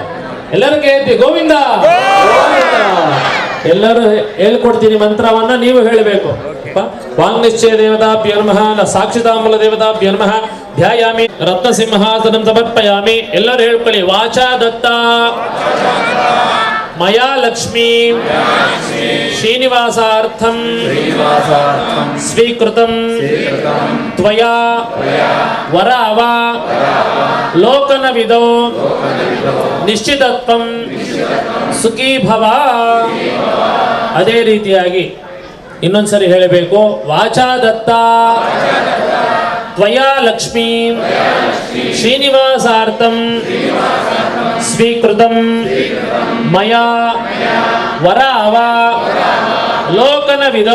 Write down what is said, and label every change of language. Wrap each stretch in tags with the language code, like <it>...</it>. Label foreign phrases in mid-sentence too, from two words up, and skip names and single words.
<kn>ಎಲ್ಲರೂ ಕೇಳ್ತಿ ಗೋವಿಂದ. ಎಲ್ಲರೂ ಹೇಳ್ಕೊಡ್ತೀನಿ ಮಂತ್ರವನ್ನ, ನೀವು ಹೇಳಬೇಕು.</kn> <sa>ವಾಂಗ್ನಿಶ್ಚಯ ದೇವತಾಭ್ಯೋ ನಮಃ, ಸಾಕ್ಷಿತಾಮೂಲ ದೇವತಾಭ್ಯೋ ನಮಃ, ಧ್ಯಾಯಾಮಿ ರತ್ನಸಿಂಹಾಸನಂ ಸಮರ್ಪಯಾಮಿ.</sa> <kn>ಎಲ್ಲರೂ ಹೇಳ್ಕೊಳ್ಳಿ:</kn> <sa>ವಾಚಾ ದತ್ತ ಮಯಾ ಲಕ್ಷ್ಮೀ ಶ್ರೀನಿವಾಸಾರ್ಥಂ ಸ್ವೀಕೃತಂ ತ್ವಯಾ ವರಾವ ಲೋಕನವಿದೋ ನಿಶ್ಚಿತತ್ವಂ ಸುಖೀ ಭವ.</sa> <kn>ಅದೇ ರೀತಿಯಾಗಿ ಇನ್ನೊಂದ್ಸರಿ ಹೇಳಬೇಕು:</kn> <sa>ವಾಚಾ ದತ್ತ ತ್ವಯಾ ಲಕ್ಷ್ಮೀ ಶ್ರೀನಿವಾಸಾರ್ಥಂ ಸ್ವೀಕೃತಂ ಮಯಾ ವರಾವ ಲೋಕನವಿದೋ.</sa>